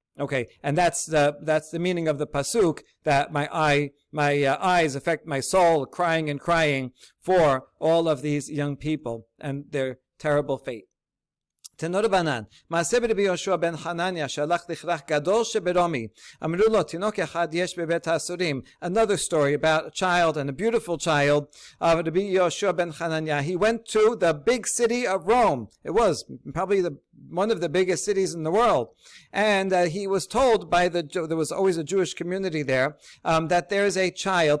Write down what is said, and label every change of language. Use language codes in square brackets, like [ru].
[en] Okay, and that's the meaning of the pasuk, that my eyes affect my soul, crying and crying for all of these young people and their terrible fate. [he] תנו רבנן, מעשה ברבי יהושע בן חנניה שהלך לכרך גדול שברומי. אמרו לו, תינוק אחד יש בבית האסורים. [en] Another story about a child, and a beautiful child of Rabbi Yehoshua ben Hananiah. He went to the big city of Rome. It was probably one of the biggest cities in the world. And he was told there was always a Jewish community there, that there is a child.